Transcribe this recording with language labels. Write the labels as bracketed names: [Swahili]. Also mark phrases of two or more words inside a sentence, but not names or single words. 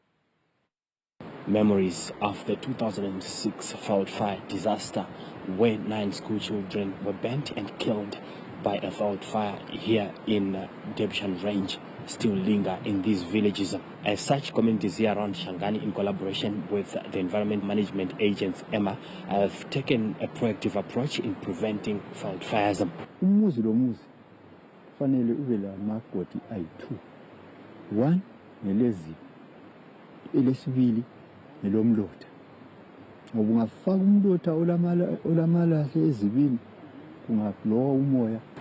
[English] Memories of the 2006 veld fire disaster, where 9 school children were burnt and killed by a veld fire here in Debshan Range, still linger in these villages. As such, communities here around Shangani, in collaboration with the Environment Management Agents, EMA, have taken a proactive approach in preventing veld fires. [North Ndebele] Umuzi lomuzi fanele ube la makoti ayi-2. 1 nelezi, elesibili nelomlotha. Ngoba ungafaka umlotha olamalahle ezibini kungablowa umoya.